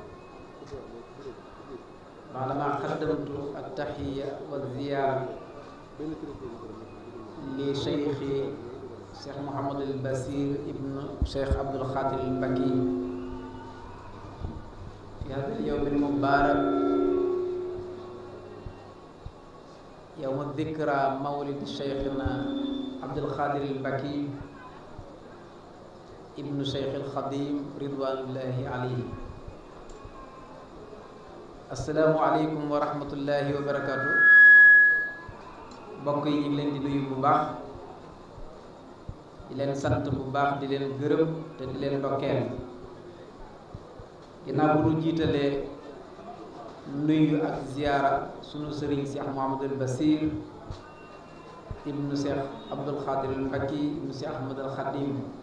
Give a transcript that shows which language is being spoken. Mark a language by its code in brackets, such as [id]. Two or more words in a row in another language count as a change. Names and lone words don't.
[ar] بعدما قدمت التحية والزيارة لشيخي الشيخ Mouhamadul Basir ابن الشيخ Abdul Khadre al Mbacke في هذا اليوم المبارك يوم ذكرى مولد شيخنا Abdul Khadre al Mbacke ابن الشيخ al Khadim رضوان الله عليه. السلام عليكم ورحمة الله وبركاته. [wo] mbokk yi ñu ngi leen di nuyu bu baax di leen sant bu baax di leen gërëm te di leen ndokkeel ginnaaw bu ñu jiitalee nuyu ak ziyaara sunu sëriñ Cheikh Mouhamadul Basir ibnu Cheikh Abdul Khadre al Mbacke ibnu Cheikh Ahmadul Khadim